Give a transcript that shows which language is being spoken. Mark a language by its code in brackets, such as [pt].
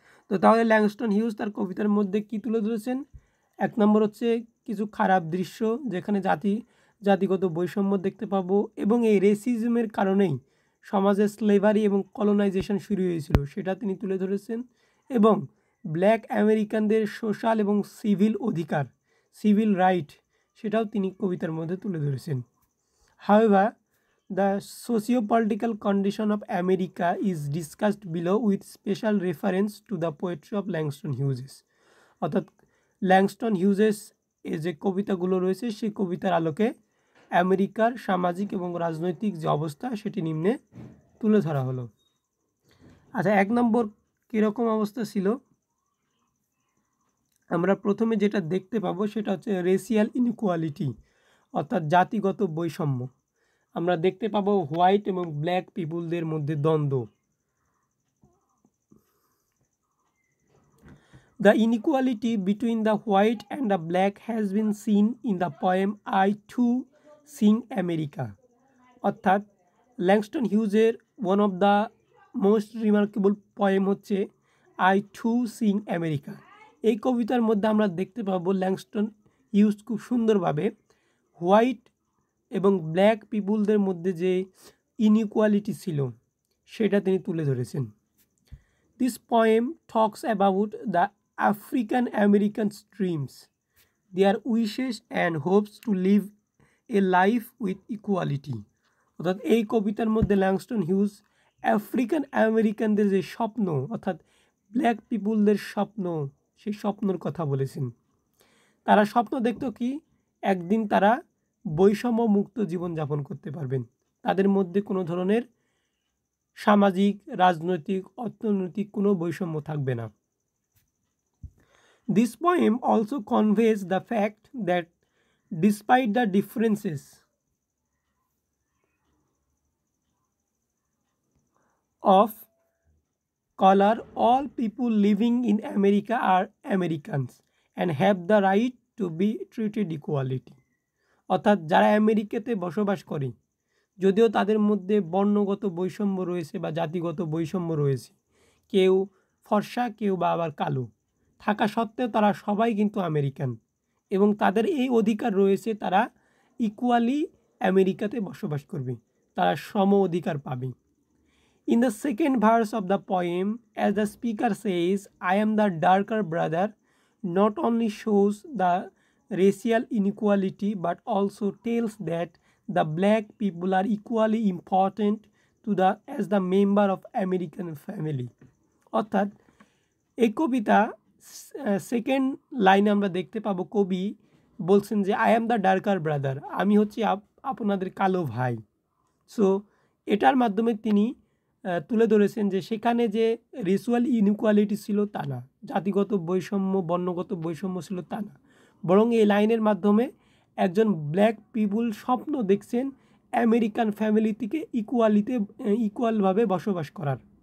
[bn] তো তাহলে Langston huge তার কবিতার মধ্যে কি তুলে ধরেছেন? এক নম্বর হচ্ছে কিছু খারাপ দৃশ্য, যেখানে জাতিগত বৈষম্য দেখতে পাবো, এবং এই রেসিজমের কারণেই সমাজে স্লেভারি এবং কলোনাইজেশন শুরু হয়েছিল সেটা তিনি তুলে ধরেছেন। এবং ব্ল্যাক আমেরিকানদের সোশ্যাল এবং সিভিল অধিকার, সিভিল রাইট, সেটাও তিনি কবিতার মধ্যে তুলে ধরেছেন। [en] However, the socio-political condition of America is discussed below with special reference to the poetry of Langston Hughes. [bn] অর্থাৎ ল্যাংস্টন হিউজেস এর যে কবিতাগুলো রয়েছে সেই কবিতার আলোকে আমেরিকার সামাজিক এবং রাজনৈতিক যে অবস্থা সেটি নিম্নে তুলে ধরা হলো। আচ্ছা, এক নম্বর কীরকম অবস্থা ছিল? আমরা প্রথমে যেটা দেখতে পাবো সেটা হচ্ছে রেসিয়াল ইনইকুয়ালিটি, অর্থাৎ জাতিগত বৈষম্য। আমরা দেখতে পাবো হোয়াইট এবং ব্ল্যাক পিপুলদের মধ্যে দ্বন্দ্ব। [en] The inequality between the white and the black has been seen in the poem I Too Sing America. [bn] অর্থাৎ Langston হিউজের [en] one of the most remarkable poem [bn] হচ্ছে আই টু সিং আমেরিকা। এই কবিতার মধ্যে আমরা দেখতে পাবো ল্যাংস্টন হিউজ খুব সুন্দরভাবে হোয়াইট এবং ব্ল্যাক পিপুলদের মধ্যে যে ইনইকুয়ালিটি ছিল সেটা তিনি তুলে ধরেছেন। [en] This poem talks about the African Americans dreams, their wishes and hopes to live a life with equality. [bn] অর্থাৎ এই কবিতার মধ্যে ল্যাংস্টন হিউজ আফ্রিকান আমেরিকানদের যে স্বপ্ন, অর্থাৎ ব্ল্যাক পিপুলদের স্বপ্ন, সেই স্বপ্নর কথা বলেছেন। তারা স্বপ্ন দেখত কি একদিন তারা বৈষম্য মুক্ত জীবনযাপন করতে পারবেন, তাদের মধ্যে কোনো ধরনের সামাজিক, রাজনৈতিক, অর্থনৈতিক কোনো বৈষম্য থাকবে না। [en] This poem also conveys the fact that despite the differences of color, all people living in America are Americans and have the right to be treated equality. [bn] অর্থাৎ যারা আমেরিকাতে বসবাস করে, যদিও তাদের মধ্যে বর্ণগত বৈষম্য রয়েছে বা জাতিগত বৈষম্য রয়েছে, কেউ ফর্সা কেউ বা আবার কালো থাকা সত্ত্বেও তারা সবাই কিন্তু আমেরিকান এবং তাদের এই অধিকার রয়েছে তারা ইকুয়ালি আমেরিকাতে বসবাস করবে, তারা সম অধিকার পাবে। [en] In the second verse of the poem, as the speaker says, I am the darker brother, not only shows the racial inequality but also tells that the black people are equally important as the member of American family। [bn] অর্থাৎ এই কবিতা second লাইনে আমরা দেখতে পাবো কবি বলছেন যে [en] I am the darker brother, [bn] আমি হচ্ছি আপনাদের কালো ভাই। সো এটার মাধ্যমে তিনি তুলে ধরেছেন যে সেখানে যে রেসুয়াল ইনইকুয়ালিটি ছিল তা না, জাতিগত বৈষম্য বর্ণগত বৈষম্য ছিল তা না, বরং এই লাইনের মাধ্যমে একজন ব্ল্যাক পিপুল স্বপ্ন দেখছেন আমেরিকান ফ্যামিলি থেকে ইকুয়ালভাবে বসবাস করার।